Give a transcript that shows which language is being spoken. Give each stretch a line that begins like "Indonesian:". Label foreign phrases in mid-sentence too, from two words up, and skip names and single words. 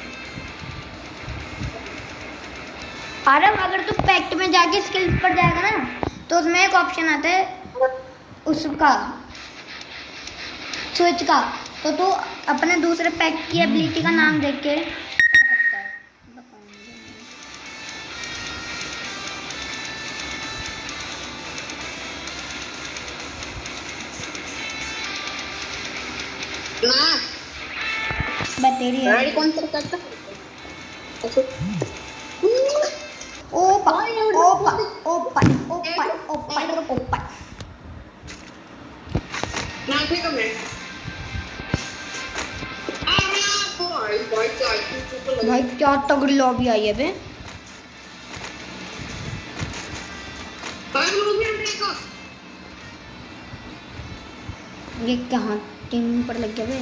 Hindi: आरव अगर तू पैक्ट में जाके स्किल्स पर जाएगा ना तो उसमें एक ऑप्शन आता है उसका स्विच का, तो तू अपने दूसरे पैक की एबिलिटी का नाम देख के सकता है। मैं तेरी है कौन सा करता ओपा ओपा ओपा ओपा ओपा ओपा ना ठीक है। भाई क्या तगड़ी लॉबी आई है बे। ये कहाँ टीम पर लग गया बे।